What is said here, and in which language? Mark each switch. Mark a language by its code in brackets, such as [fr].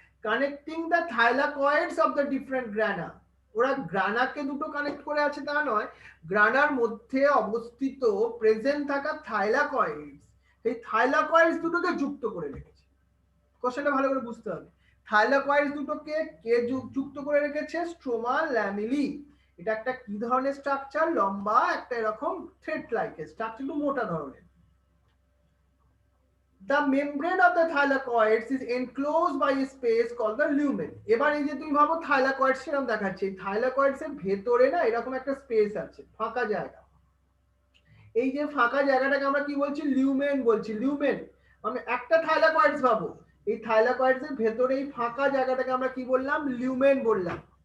[en] Connecting the thylakoids of the different grana. [bn] ওরা গ্রানাকে দুটো connect করে আছে তা নয়, গ্রানার মধ্যে অবস্থিত প্রেজেন্ট থাকা থাইলাকয়েডস, এই থাইলাকয়েডস দুটোকে যুক্ত করে রেখেছে। কোশ্চেনটা ভালো করে বুঝতে হবে। থাইলাকয়েডস দুটোকে কে যুক্ত করে রেখেছে? Stroma lamellae. এটা একটা কি ধরনের স্ট্রাকচার? লম্বা একটা এরকম থ্রেড লাইক স্ট্রাকচার, একটু মোটা ধরনের। [en] The membrane of the thylakoids is enclosed by a space called the lumen. [bn] এবার এই যে তুমি ভাবো থাইলাকয়েডস এরকম দেখাচ্ছে, থাইলাকয়েডস এর ভেতরে না এরকম একটা স্পেস আছে, ফাঁকা জায়গা। এই যে ফাঁকা জায়গাটাকে আমরা কি বলছি? লিউমেন বলছি। লিউমেন মানে একটা থাইলাকয়েডস ভাবো, এই থাইলাকয়েডস এর ভেতরে এই ফাঁকা জায়গাটাকে আমরা কি বললাম? লিউমেন বললাম।